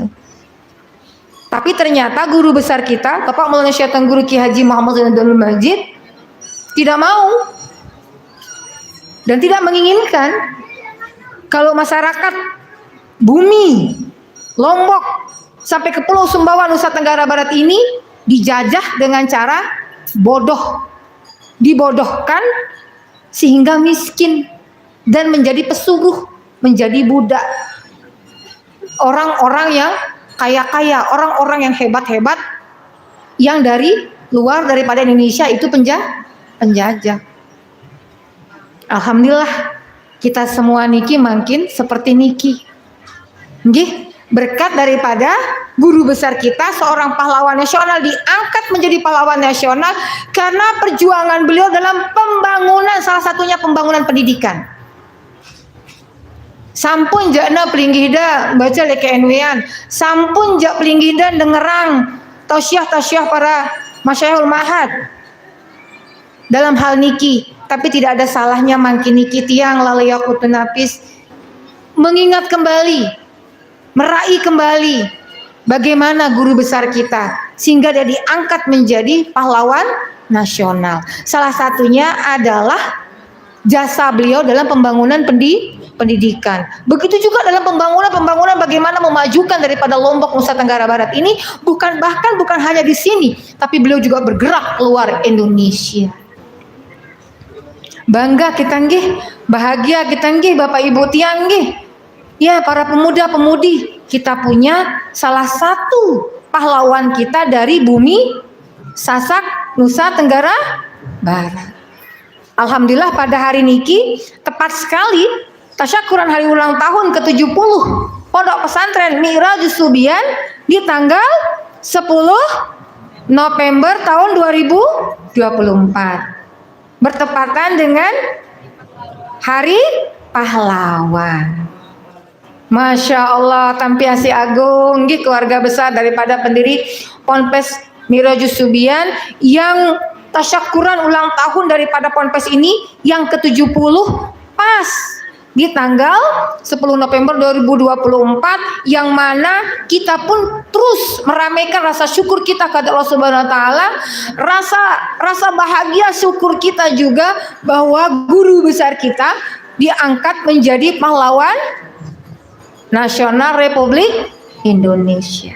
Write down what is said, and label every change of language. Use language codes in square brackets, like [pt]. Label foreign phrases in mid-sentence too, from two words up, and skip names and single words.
[id] Tapi ternyata guru besar kita, Bapak Maulana Syaikhul Guru Ki Haji Muhammad Zainuddin Majid, tidak mau dan tidak menginginkan kalau masyarakat bumi Lombok sampai ke Pulau Sumbawa Nusa Tenggara Barat ini dijajah dengan cara bodoh, dibodohkan sehingga miskin dan menjadi pesuruh, menjadi budak. Orang-orang yang kaya-kaya, orang-orang yang hebat-hebat yang dari luar daripada Indonesia itu penjajah. Alhamdulillah kita semua niki makin seperti niki. Nggih, berkat daripada guru besar kita, seorang pahlawan nasional diangkat menjadi pahlawan nasional karena perjuangan beliau dalam pembangunan, salah satunya pembangunan pendidikan. [sas] Sampun jakna pelinggihda baca leke enwean, sampun jak pelinggihda dengerang tausiah para [ar] مشايخ المعهد [id] dalam hal [sas] niki. [id] Tapi tidak ada salahnya [sas] mangkin niki tiang [id] lalayakutun nafis mengingat kembali, meraih kembali bagaimana guru besar kita sehingga dia diangkat menjadi pahlawan nasional. Salah satunya adalah jasa beliau dalam pembangunan pendidikan. Begitu juga dalam pembangunan bagaimana memajukan daripada Lombok Nusa Tenggara Barat ini, bukan hanya di sini, tapi beliau juga bergerak keluar Indonesia. Bangga kita nggih, bahagia kita nggih Bapak Ibu tiang nggih. Ya, para pemuda-pemudi, kita punya salah satu pahlawan kita dari bumi Sasak Nusa Tenggara Barat. Alhamdulillah pada hari niki tepat sekali tasyakuran hari ulang tahun ke-70 Pondok Pesantren Mira Jusubian di tanggal 10 November tahun 2024. Bertepatan dengan Hari Pahlawan. [ar] ما شاء الله, [id] tampiasi agung nggih keluarga besar daripada pendiri Ponpes Mira Jusubian yang tasyakuran ulang tahun daripada Ponpes ini yang ke-70 pas di tanggal 10 November 2024, yang mana kita pun terus meramaikan rasa syukur kita kepada Allah [ar] سبحانه وتعالى, [id] rasa bahagia syukur kita juga bahwa guru besar kita diangkat menjadi pahlawan nasional Republik Indonesia.